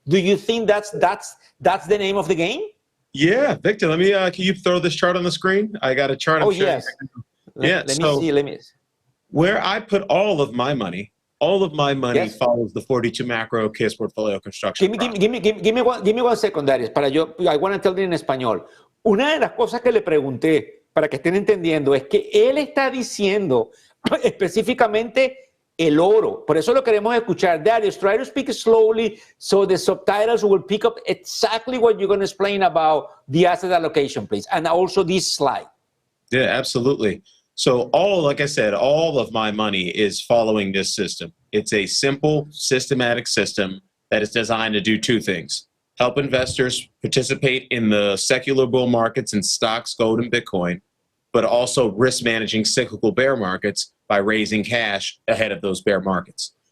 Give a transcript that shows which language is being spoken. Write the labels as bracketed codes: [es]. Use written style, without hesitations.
[en] Do you think that's the name of the game? Yeah, Victor, let me, can you throw this chart on the screen? I got a chart. Oh, yes. Let me see. Where I put all of my money follows the 42 macro case portfolio construction. Give me one second, Darius. I want to tell you [es] en español. Una de las cosas que le pregunté, para que estén entendiendo, es que él está diciendo específicamente el oro. Por eso lo queremos escuchar. [en] Darius, try to speak slowly so the subtitles will pick up exactly what you're going to explain about the asset allocation, please, and also this slide. Yeah, absolutely. So like I said, all of my money is following this system. It's a simple, systematic system that is designed to do two things: help investors participate in the secular bull markets in stocks, gold, and Bitcoin, but also risk managing cyclical bear markets by raising cash ahead of those bear markets.